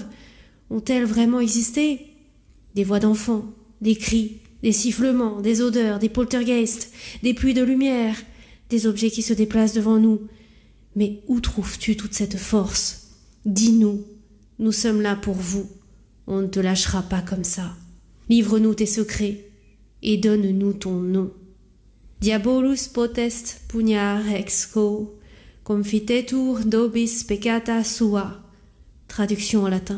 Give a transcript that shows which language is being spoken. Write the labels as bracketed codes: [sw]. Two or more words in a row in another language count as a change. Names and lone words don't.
[fr] Ont-elles vraiment existé? Des voix d'enfants, des cris, des sifflements, des odeurs, des poltergeists, des pluies de lumière, des objets qui se déplacent devant nous. Mais où trouves-tu toute cette force? Dis-nous, nous sommes là pour vous. On ne te lâchera pas comme ça. Livre-nous tes secrets et donne-nous ton nom. [la] Diabolus potest pugnar exco, confitetur dobis peccata sua. [fr] Traduction en latin.